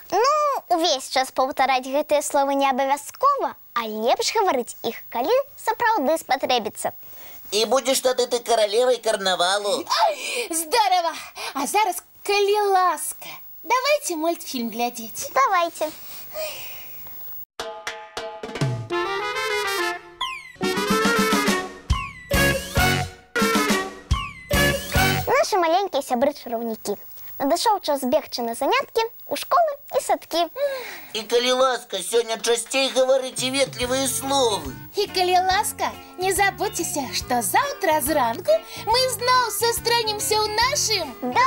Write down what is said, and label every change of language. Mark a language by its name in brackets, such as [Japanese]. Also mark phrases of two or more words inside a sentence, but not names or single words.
[Belarusian] Ну, увесь час паўтараць гэтыя словы не абавязкова, а лепш гаварыць іх, калі сапраўды спатрэбіцца. І будзеш тады ты каралевай карнавалу. Здорово! А зараз, калі ласка, давайте мультфільм глядзець. Давайте. Наши маленькие сябры-чараўнікі. Надышоў час бегчы на заняткі у школы і садкі. І калі ласка, сёння часцей гаварыце ветлівыя словы. І калі ласка, не забудзьцеся, што заўтра зранку мы зноў сустрэнемся ў нашым